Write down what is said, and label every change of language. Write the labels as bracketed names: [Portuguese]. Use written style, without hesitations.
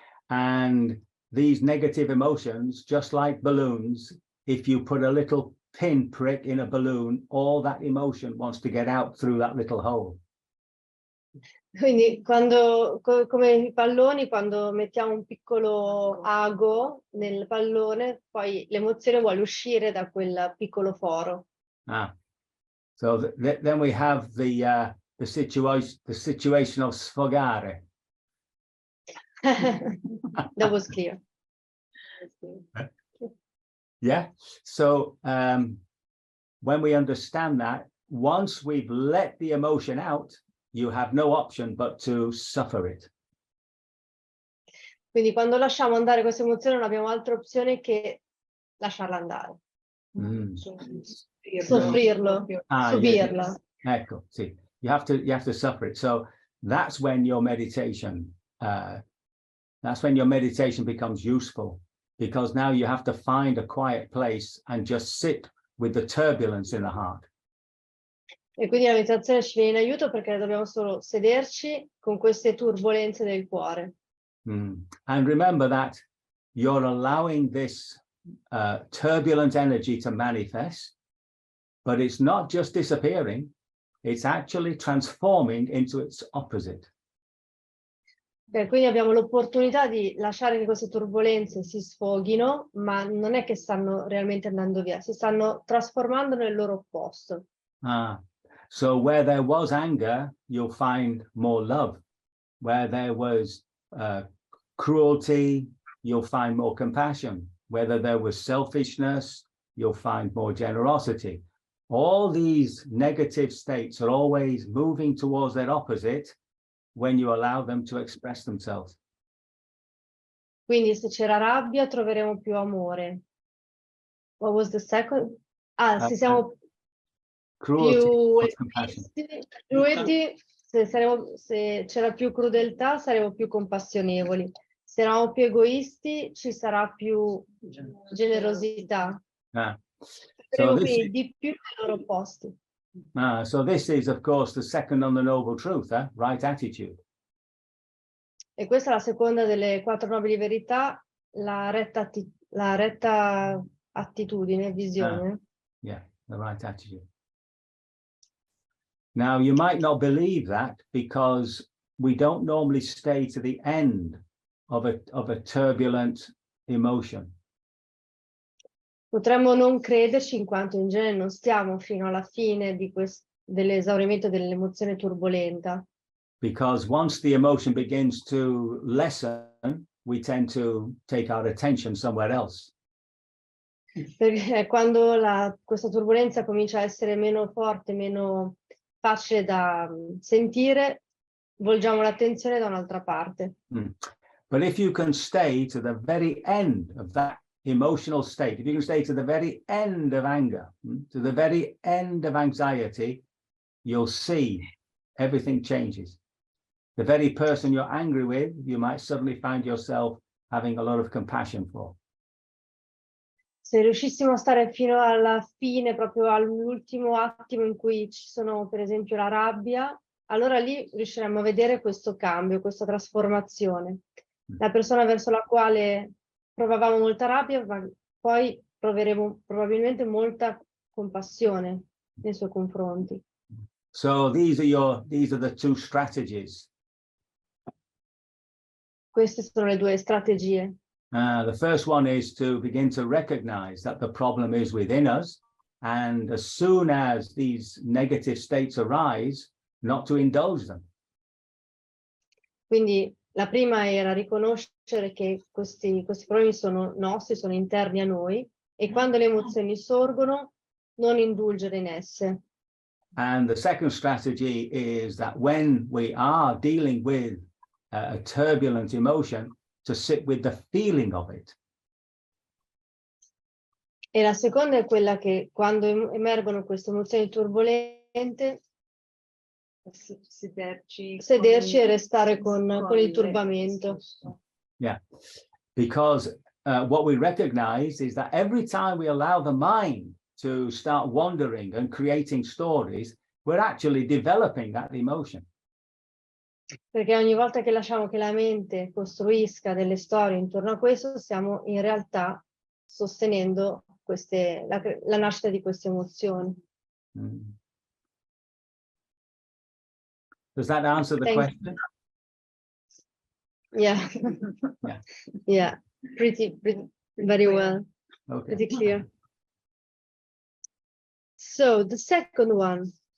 [English] And these negative emotions, just like balloons, if you put a little pin prick in a balloon, all that emotion wants to get out through that little hole. [Italian] Quindi come i palloni, quando mettiamo un piccolo ago nel pallone, poi l'emozione vuole uscire da quel piccolo foro. [English] So then we have the situation of sfogare. That was clear. Yeah. So when we understand that, once we've let the emotion out, you have no option but to suffer it. [Italian] Quindi quando lasciamo andare questa emozione non abbiamo altra opzione che lasciarla andare. Soffrirlo, subirla. [English] Yeah. [Italian] Ecco, sì. [English] You have to suffer it. So that's when your meditation becomes useful, because now you have to find a quiet place and just sit with the turbulence in the heart. [Italian] E quindi la meditazione ci viene in aiuto perché dobbiamo solo sederci con queste turbolenze del cuore. [English] And remember that you're allowing this turbulent energy to manifest, but it's not just disappearing, it's actually transforming into its opposite. [Italian] Quindi abbiamo l'opportunità di lasciare che queste turbolenze si sfoghino, ma non è che stanno realmente andando via, si stanno trasformando nel loro opposto. [English] So where there was anger, you'll find more love. Where there was cruelty, you'll find more compassion. Whether there was selfishness, you'll find more generosity. All these negative states are always moving towards their opposite when you allow them to express themselves. [Italian] Quindi se c'era rabbia troveremo più amore. [English] What was the second? [Italian] Se siamo più egoisti, se c'era più crudeltà saremo più compassionevoli. Se eravamo più egoisti ci sarà più generosità. Saremo quindi di più ai loro opposti. [English] So this is, of course, the second on the Noble Truth, right attitude. [Italian] E questa è la seconda delle 4 nobili verità, la retta attitudine, visione. [English] Yeah, the right attitude. Now, you might not believe that because we don't normally stay to the end of a turbulent emotion. [Italian] Potremmo non crederci in quanto in genere non stiamo fino alla fine dell'esaurimento dell'emozione turbolenta. [English] Because once the emotion begins to lessen, we tend to take our attention somewhere else. [Italian] Perché quando questa turbolenza comincia a essere meno forte, meno facile da sentire, volgiamo l'attenzione da un'altra parte. [English] But if you can stay to the very end of that emotional state, if you can stay to the very end of anger, to the very end of anxiety, you'll see everything changes. The very person you're angry with, you might suddenly find yourself having a lot of compassion for. [Italian] Se riuscissimo a stare fino alla fine, proprio all'ultimo attimo in cui ci sono, per esempio, la rabbia, allora lì riusciremo a vedere questo cambio, questa trasformazione. La persona verso la quale provavamo molta rabbia, poi proveremo probabilmente molta compassione nei suoi confronti. [English] So these are the two strategies. [Italian] Queste sono le due strategie. [English] The first one is to begin to recognize that the problem is within us, and as soon as these negative states arise, not to indulge them. [Italian] Quindi la prima era riconoscere che questi problemi sono nostri, sono interni a noi, e quando le emozioni sorgono, non indulgere in esse. [English] And the second strategy is that when we are dealing with a turbulent emotion, to sit with the feeling of it. [Italian] E la seconda è quella che quando emergono queste emozioni turbolente, sederci e restare con il turbamento. [English] Yeah, because what we recognize is that every time we allow the mind to start wandering and creating stories, we're actually developing that emotion. [Italian] Perché ogni volta che lasciamo che la mente costruisca delle storie intorno a questo, stiamo in realtà sostenendo la nascita di queste emozioni. Mm. [English] Does that answer the question? Yeah. Yeah. Yeah, pretty very well. Okay. Pretty clear. So the second one.